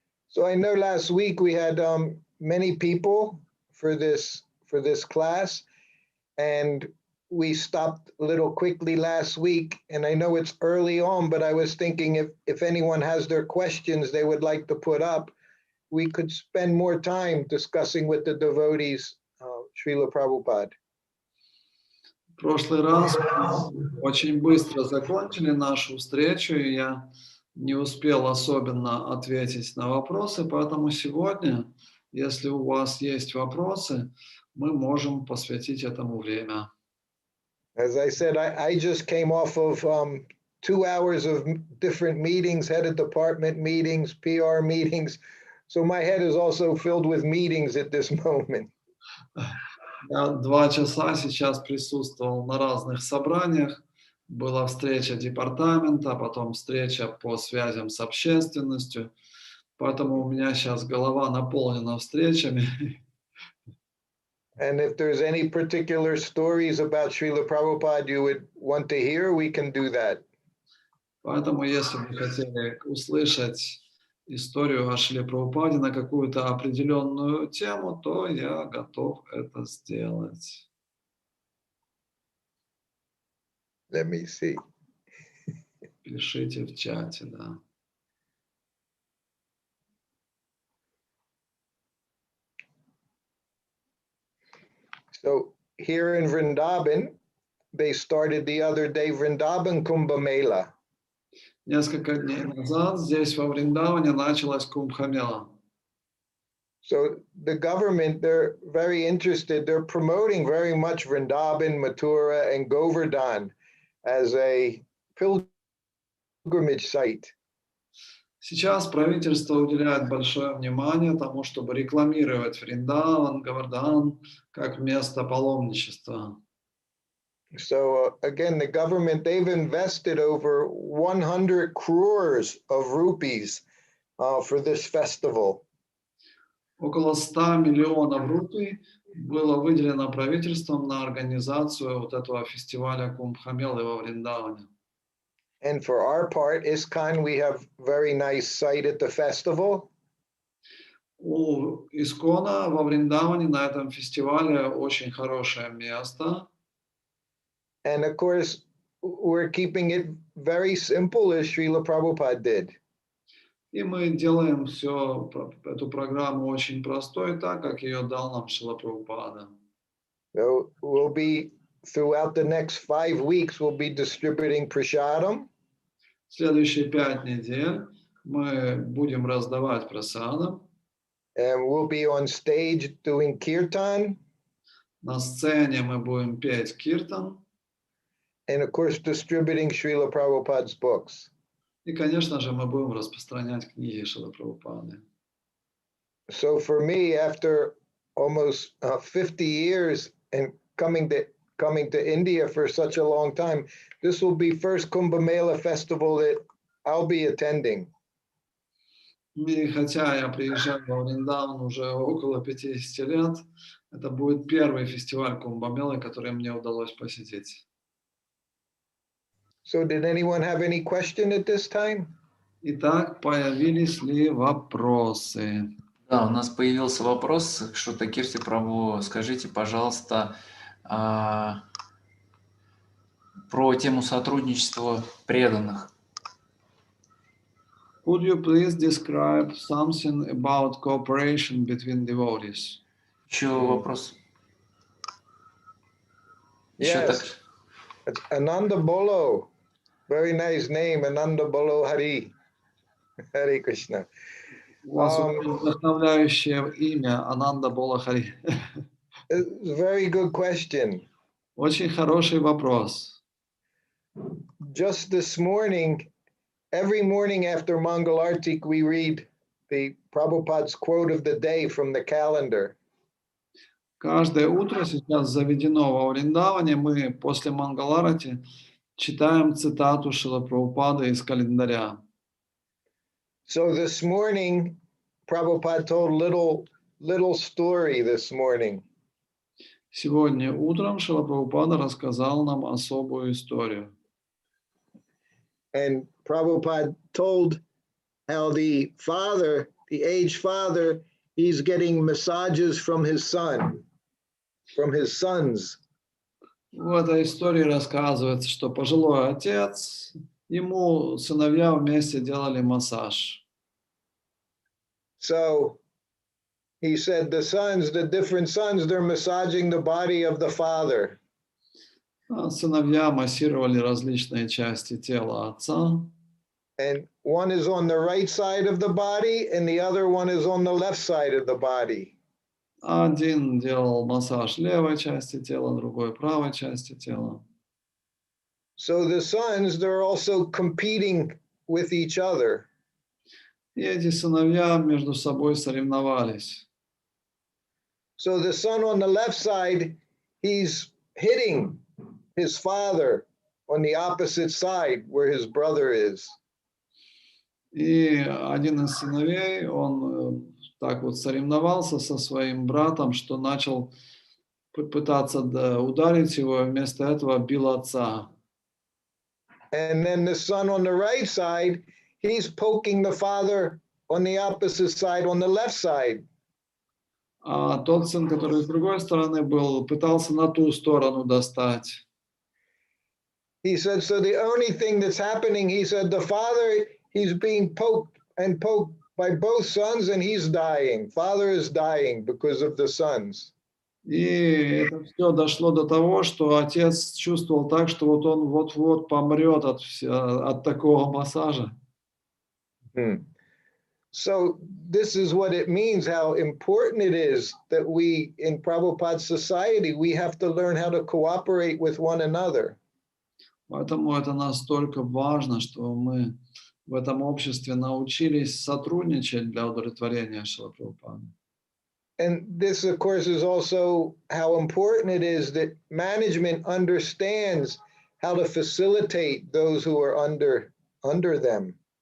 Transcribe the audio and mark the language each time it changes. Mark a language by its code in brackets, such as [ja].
[en] So I know last week we had many people for this class, and we stopped a little quickly last week. And I know it's early on, but I was thinking if anyone has their questions they would like to put up, we could spend more time discussing with the devotees Srila Prabhupada. [ru] В прошлый раз мы очень быстро закончили нашу встречу, и я не успел особенно ответить на вопросы, поэтому сегодня, если у вас есть вопросы, мы можем посвятить этому время. [en] As I said, I just came off of 2 hours of different meetings, head of department meetings, PR meetings. So my head is also filled with meetings at this moment. [ru] Я 2 часа сейчас присутствовал на разных собраниях. Была встреча департамента, потом встреча по связям с общественностью. Поэтому у меня сейчас голова наполнена встречами. [en] And if there's any particular stories about Srila Prabhupada you would want to hear, we can do that. [ru] Поэтому, если вы хотели услышать историю о Шриле Прабхупаде на какую-то определенную тему, то я готов это сделать. [en] Let me see. [ru] Пишите в чате, да. [en] So here in Vrindavan, they started the other day Vrindavan Kumbh Mela. [ru] Несколько дней назад здесь во Вриндаване началась Кумбха-мела. [en] So the government, they're very interested. They're promoting very much Vrindavan, Mathura, and Govardhan as a pilgrimage site. [ru] Сейчас правительство уделяет большое внимание тому, чтобы рекламировать Вриндаван, Говардан как место паломничества. [en] So again, the government, they've invested over 100 crores of rupees for this festival. [ru] Около 100 миллионов рупий было выделено правительством на организацию вот этого фестиваля Кумбха-мелы во Вриндаване. [en] And for our part, ISKCON, we have very nice site at the festival. [ru] У Искона во Вриндаване на этом фестивале очень хорошее место. [en] And of course, we're keeping it very simple as Srila Prabhupada did. [ru] И мы делаем эту программу очень простой, так как ее дал нам Шрила Прабхупада. [en] So we'll be, throughout the next 5 weeks, we'll be distributing prasadam. [ru] Следующие 5 недель мы будем раздавать прасадам. [en] And we'll be on stage doing kirtan. [ru] На сцене мы будем петь киртан. [en] And of course, distributing Srila Prabhupada's books. [ru] И, конечно же, мы будем распространять книги Шрилы Прабхупады. [en] So for me, after almost 50 years and coming coming to India for such a long time, this will be first Kumbh Mela festival that I'll be attending. [ru] И хотя я приезжаю во Вриндаван уже около 50 лет, это будет первый фестиваль Кумбамелы, который мне удалось посетить. [en] So did anyone have any question at this time? [ru] Итак, появились ли вопросы? Да, у нас появился вопрос к Шрутакирти Прабху. Скажите, пожалуйста, про тему сотрудничества преданных. [en] Could you please describe something about cooperation between devotees? [ru] Еще вопрос. Еще так. [en] Yes. It's Ananda Bolo. Very nice name, Ananda Bolo Hari. Hare Krishna. [ru] У вас очень вдохновляющее имя Ананда Болахари. [en] It's a very good question. [ru] Очень хороший вопрос. [en] Just this morning, every morning after Mangalartik, we read the Prabhupada's quote of the day from the calendar. [ru] Каждое утро сейчас заведено во Вриндаване, мы после Мангаларати читаем цитату Шрила Прабхупады из календаря. [en] So this morning, Prabhupada told little story this morning. [ru] Сегодня утром Шрила Прабхупада рассказал нам особую историю. [en] And Prabhupada told how the father, the aged father, he's getting massages from his son, from his sons. [ru] В этой истории рассказывается, что пожилой отец, ему сыновья вместе делали массаж. [en] So he said the different sons, they're massaging the body of the father. [ru] Сыновья массировали различные части тела отца. [en] And one is on the right side of the body, and the other one is on the left side of the body. [ru] Один делал массаж левой части тела, другой правой части тела. [en] So the sons, they're also competing with each other. [ru] И эти сыновья между собой соревновались. [en] So the son on the left side, he's hitting his father on the opposite side where his brother is. [ru] И один из сыновей, он так вот соревновался со своим братом, что начал пытаться ударить его, вместо этого бил отца. [en] And then the son on the right side, he's poking the father on the opposite side, on the left side. [ru] А тот сын, который с другой стороны был, пытался на ту сторону достать. [en] He said, so the only thing that's happening, he said, the father, he's being poked and poked by both sons and he's dying. Father is dying because of the sons. [ru] И это все дошло до того, что отец чувствовал так, что вот он вот-вот помрет от такого массажа. [en] So this is what it means, how important it is that we, in Prabhupada's society, we have to learn how to cooperate with one another. [ru] Поэтому это настолько важно, что мы в этом обществе научились сотрудничать для удовлетворения Шрила Прабхупады. [en] And this, of course, is also how important it is that management understands how to facilitate those who are under them.